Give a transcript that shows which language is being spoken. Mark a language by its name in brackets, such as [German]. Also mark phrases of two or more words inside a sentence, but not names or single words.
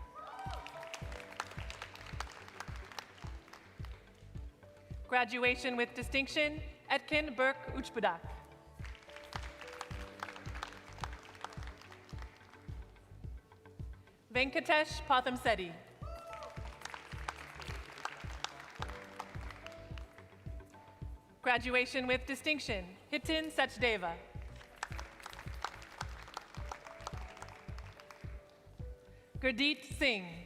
[English] Graduation with distinction, Etkin Burke Uchbudak. Venkatesh Pathamseti. Graduation with distinction, Hitin Sachdeva. Gurdeep Singh.